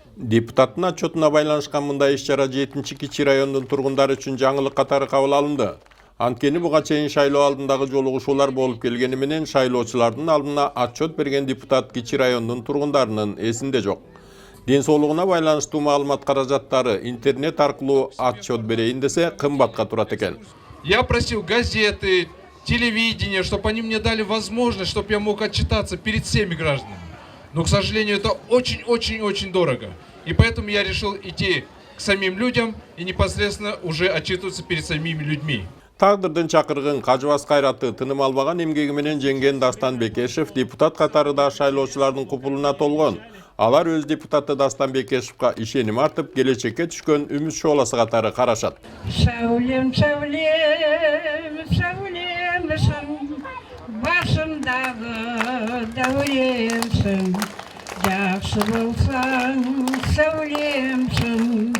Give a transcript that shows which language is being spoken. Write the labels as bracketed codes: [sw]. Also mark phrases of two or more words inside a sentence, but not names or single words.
[ky] Депутаттын отчетуна байланышкан мындай иш-чара 7-Кичи райондун тургундары үчүн жаңылык катары кабыл алынды. Анткени буга чейин шайлоо алдындагы жолугушуулар болуп келгени менен шайлоочулардын алдына отчет берген депутат Кичи райондун тургундарынын эсинде жок. Ден соолугуна байланыштуу маалымат каражаттары интернет аркылуу отчет берейин десе кымбатка турат экен. [ru] Я просил газеты, телевидение, чтобы они мне дали возможность, чтобы я мог отчитаться перед всеми гражданами. Но, к сожалению, это очень-очень-очень дорого. И поэтому я решил идти к самим людям и непосредственно уже отчитываться перед самими людьми. [ky] Тагдырдын чакыргын кажыбас кайраты тыным албаган эмгеги менен жеңген Дастан Бекешев депутат катарында шайлоочулардын купулуна толгон. Алар өз депутаты Дастан Бекешевка ишеним артып, келечекке түшкөн үмүт шооласы катары карашат. [kk] Шәулем, шәулем, шәулемсің, башымдағы дәуремсің, жақсы болсаң, сәулемсің.